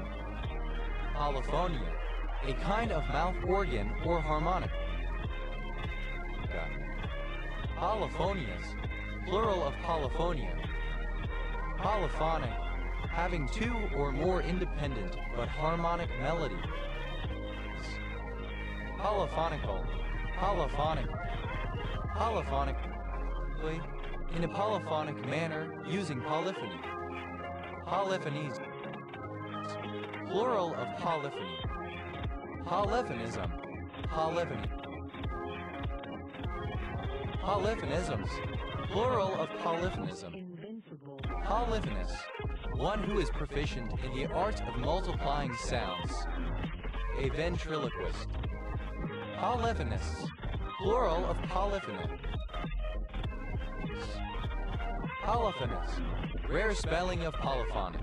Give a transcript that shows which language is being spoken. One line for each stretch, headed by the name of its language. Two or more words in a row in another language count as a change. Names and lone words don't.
English: Polyphonia, a kind of mouth organ or harmonica. Polyphonious, plural of polyphonia. Polyphonic, having two or more independent but harmonic melodies. Polyphonical, polyphonic, Polyphonically, in a polyphonic manner using polyphony. Polyphonies. Plural of polyphony. Polyphonism. Polyphony. Polyphonisms. Plural of polyphonism. Polyphonous. One who is proficient in the art of multiplying sounds. A ventriloquist. Polyphonous. Plural of polyphony. Polyphonous. Rare spelling of polyphonic.